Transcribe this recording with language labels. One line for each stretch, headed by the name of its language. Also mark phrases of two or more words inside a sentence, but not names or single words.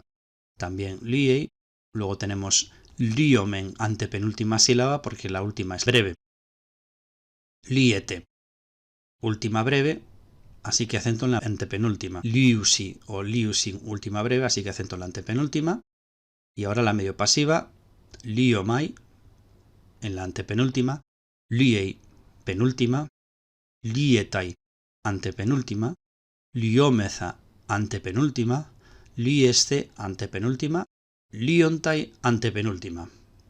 Spanish: También liei, luego tenemos liomen antepenúltima sílaba porque la última es breve. Liete, última breve, así que acento en la antepenúltima. Liusi o liusin, última breve, así que acento en la antepenúltima. Y ahora la medio pasiva, liomai, en la antepenúltima, liei penúltima, lietai antepenúltima, liomeza antepenúltima, lieste antepenúltima, liontai antepenúltima.